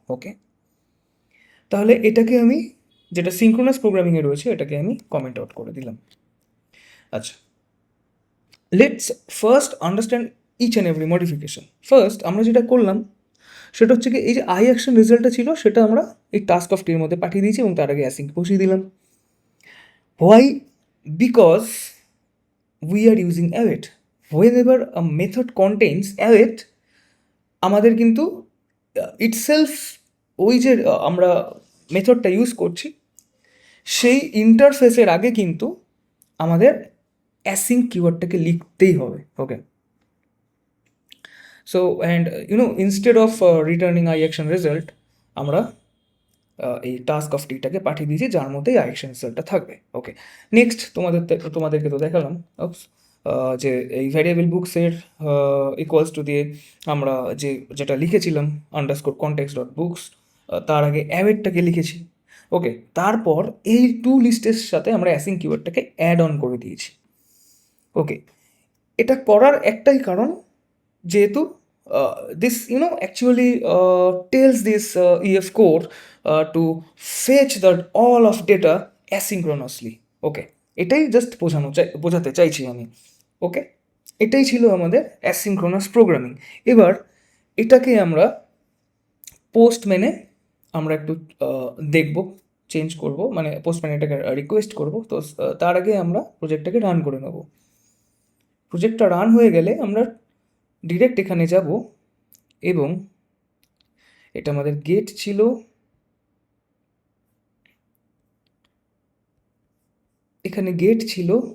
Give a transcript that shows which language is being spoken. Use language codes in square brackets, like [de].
[bn] ওকে, তাহলে এটাকে আমি, যেটা সিঙ্ক্রোনাস প্রোগ্রামিংয়ে রয়েছে, এটাকে আমি কমেন্ট আউট করে দিলাম। [en] আচ্ছা, let's first understand each and every modification. [bn] First আমরা যেটা করলাম সেটা হচ্ছে কি, এই যে আই অ্যাকশন রেজাল্টটা ছিল সেটা আমরা এই টাস্ক অফ টির মধ্যে পাঠিয়ে দিয়েছি, এবং তার আগে অ্যাসিঙ্ক বসিয়ে দিলাম। [en] Why? Because we are using await. Whenever a method contains await, [bn] আমাদের কিন্তু ইটসেলফ ওই যে আমরা মেথডটা ইউজ করছি সেই ইন্টারফেসের আগে কিন্তু আমাদের অ্যাসিঙ্ক কিওয়ার্ডটাকে লিখতেই হবে। ওকে, [en] so and instead of returning [bn] I action result, আমরা এই টাস্ক অফ টিটাকে পাঠিয়ে দিয়েছি, যার মধ্যে আই অ্যাকশন রেজাল্টটা থাকবে। ওকে, নেক্সট তোমাদেরকে তো দেখালাম যে এই ভ্যারিয়েবল বুকসের ইকুয়ালস টু দিয়ে আমরা যেটা লিখেছিলাম আন্ডারস্কোর কনটেক্সট ডট বুকস, তার আগে অ্যাওয়েটটাকে লিখেছি। ওকে, তারপর এই টু লিস্টের সাথে আমরা অ্যাসিং কিওয়ার্ডটাকে অ্যাড অন করে দিয়েছি। [en] okay, [bn] এটা করার একটাই কারণ, যেহেতু [en] this actually tells this EF core to fetch the all of data asynchronously. [bn] ওকে, এটাই জাস্ট বোঝাতে চাইছি আমি। ওকে, এটাই ছিল আমাদের অ্যাসিনক্রোনাস প্রোগ্রামিং। এবার এটাকে আমরা পোস্টম্যানে আমরা একটু দেখব, চেঞ্জ করব, মানে পোস্টম্যানে এটাকে রিকোয়েস্ট করব। তো তার আগে আমরা প্রজেক্টটাকে রান করে নেব। প্রজেক্টটা রান হয়ে গেলে আমরা ডিরেক্ট এখানে যাব, এবং এটা আমাদের গেট ছিল, এখানে গেট ছিল,